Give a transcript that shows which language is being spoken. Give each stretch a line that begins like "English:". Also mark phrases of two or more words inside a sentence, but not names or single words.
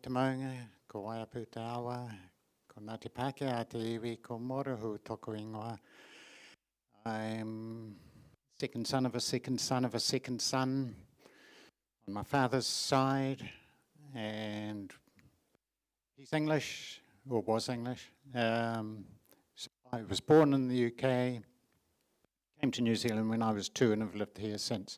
Māori: te maunga, ko waiapu te awa, ko Ngāti Pākehā te iwi, ko Morohu toko ingoa.
English: I'm second son of a second son of a second son on my father's side, and he's English, or was English. So I was born in the UK, came to New Zealand when I was 2 and have lived here since.